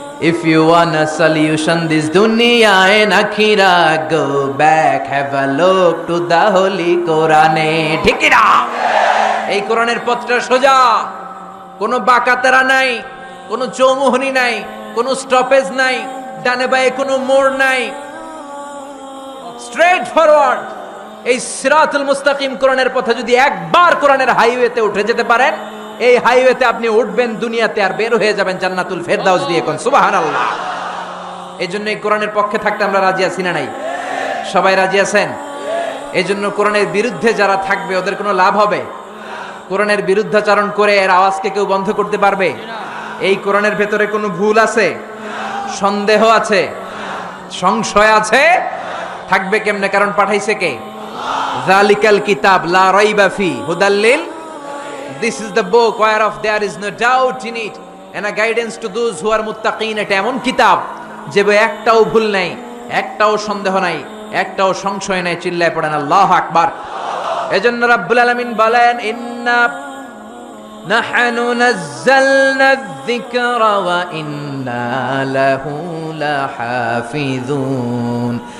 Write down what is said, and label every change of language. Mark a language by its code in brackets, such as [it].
[en] If you want a solution this dunya and akhirah, go back, have a look to the holy Quran. [bn] ঠিক না? এই কোরআনের পথটা সোজা, কোনো বাঁকাতেরা নাই, কোনো চৌমুহনী নাই, কোনো স্টপেজ নাই, ডানে বাঁয়ে কোনো মোড় নাই, স্ট্রেট ফরওয়ার্ড। এই সিরাতুল মুস্তাকিম কোরআনের পথে যদি একবার কোরআনের হাইওয়েতে উঠে যেতে পারেন, এই হাইওয়েতে আপনি উঠবেন দুনিয়াতে আর বের হয়ে যাবেন জান্নাতুল ফেরদাউস দিয়ে। কোন সুবহানাল্লাহ। এই জন্য এই কোরআনের পক্ষে থাকতে আমরা রাজি আছি না নাই? সবাই রাজি আছেন? এই জন্য কোরআনের বিরুদ্ধে যারা থাকবে ওদের কোনো লাভ হবে? কোরআনের বিরুদ্ধাচরণ করে এর আওয়াজকে কেউ বন্ধ করতে পারবে? এই কোরআনের ভেতরে কোনো ভুল আছে, সন্দেহ আছে, সংশয় আছে? থাকবে কেমনে? কারণ পাঠাইছে কে? [ar] যালিকাল কিতাব লা রাইবা ফি হুদাল লিল, [en] this is the book whereof there is no doubt in it and a guidance to those who are muttaqin। [bn] এটা এমন কিতাব যে একটাও ভুল নাই, একটাও সন্দেহ নাই, একটাও সংশয় নাই। চিল্লায় পড়েন আল্লাহু আকবার। এজন্য রাব্বুল আলামিন বলেন, [ar] ইন্না নাহনু নাযালনা যিকরা ওয়া ইন্না লাহু লাহাফিজুন।